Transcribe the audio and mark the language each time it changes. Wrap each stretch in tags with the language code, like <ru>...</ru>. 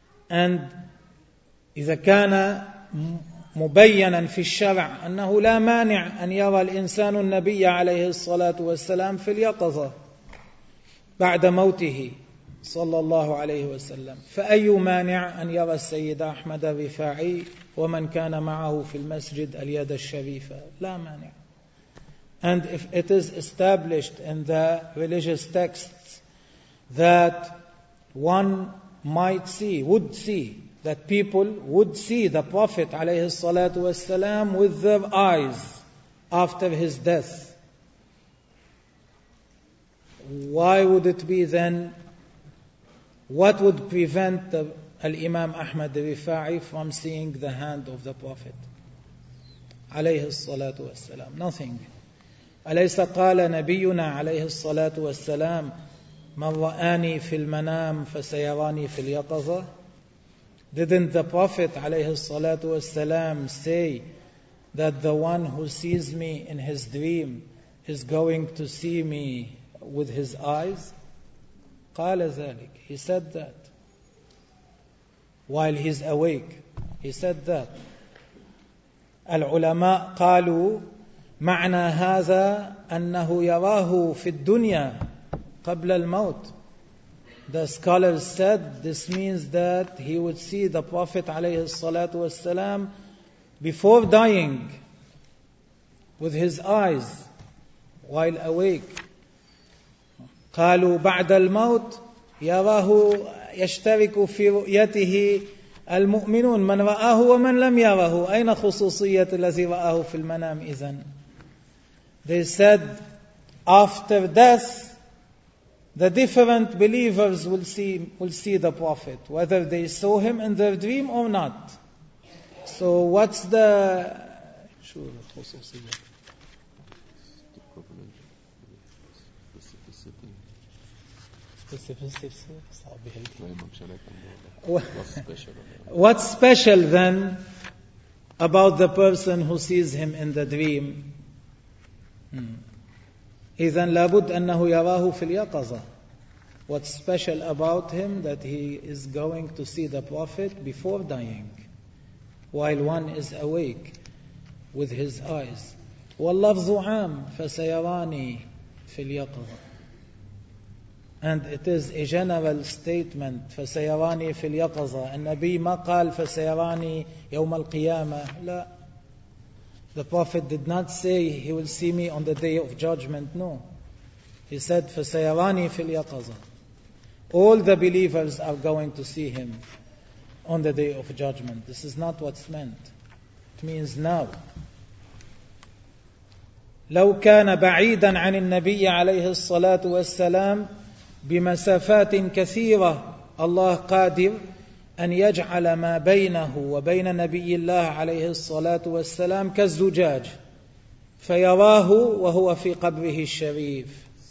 <ar>And إذا كان مبينا في الشرع أنه لا مانع أن يرى الإنسان النبي عليه الصلاة والسلام في اليقظة بعد موته صلى الله عليه وسلم, فأي مانع أن يرى السيد أحمد الرفاعي ومن كان معه في المسجد اليد الشريفة؟ لا مانع.</ar> <en>And if it is established in the religious texts that one might see, would see that people would see the Prophet عليه الصلاة والسلام with their eyes after his death. Why would it be then? What would prevent Al-Imam Ahmad Rifa'i from seeing the hand of the Prophet عليه الصلاة والسلام? Nothing.</en> <ar>أليس قال نبينا عليه الصلاة والسلام من رآني في المنام فسيراني في اليقظة؟</ar> <en>Didn't the Prophet عليه الصلاة والسلام say that the one who sees me in his dream is going to see me with his eyes?</en> <ar>قال ذلك.</ar> <en>He said that while he's awake. He said that.</en> <ar>العلماء قالوا معنى هذا أنه يراه في الدنيا قبل الموت.</ar> <en>The scholars said this means that he would see the Prophet عليه الصلاة والسلام before dying with his eyes while awake.</en> <ar>قالوا بعد الموت يراه يشترك في رؤيته المؤمنون من رآه ومن لم يره. أين خصوصية الذي رآه في المنام إذن؟</ar> <en>They said after death the different believers will see the Prophet whether they saw him in their dream or not. So what's the خصوصية؟ What's special then about the person who sees him in the dream?</en> <ar>إذن لابد أنه يراه في اليقظة.</ar> <en>What's special about him that he is going to see the Prophet before dying while one is awake with his eyes?</en> <ar>واللفظ عام فسيراني في اليقظة.</ar> <en>And it is a general statement.</en> <ar>فسيراني في اليقظة. النبي ما قال فسيراني يوم القيامة. لا.</ar> <en>The Prophet did not say he will see me on the day of judgment. No. He said</en> <ar>فسيراني في اليقظة.</ar> <en>All the believers are going to see him on the day of judgment. This is not what's meant. It means now.</en> <ar>لو كان بعيدا عن النبي عليه الصلاة والسلام بمسافات كثيرة الله قادر أن يجعل ما بينه وبين نبي الله عليه الصلاة والسلام كالزجاج فيراه وهو في قبره الشريف.</ar>